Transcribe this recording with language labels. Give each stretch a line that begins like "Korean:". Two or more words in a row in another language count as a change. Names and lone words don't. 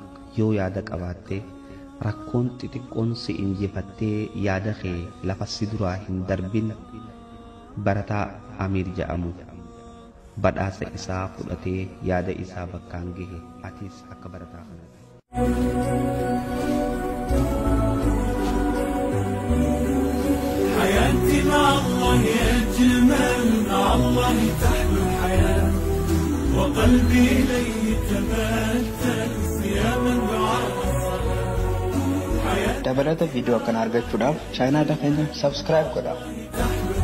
Oromo: Yoo yaada qabaatte rakkoon xixiqqoon si injifattee yaada kee lafa si duraa hin darbin. Barataa Amiir jedhamu badhaasa isaa fudhatee yaada isaa bakkaan gahe. Atis akka barataa kana
Arabic: حياتي مع الله أجمل، مع الله تحلو الحياة، وقلبي إليه تبتل صياما دعاء الصلاة.
Oromo: Dabalata video kan argachuudhaaf chaanala keenya subscribe godhaa.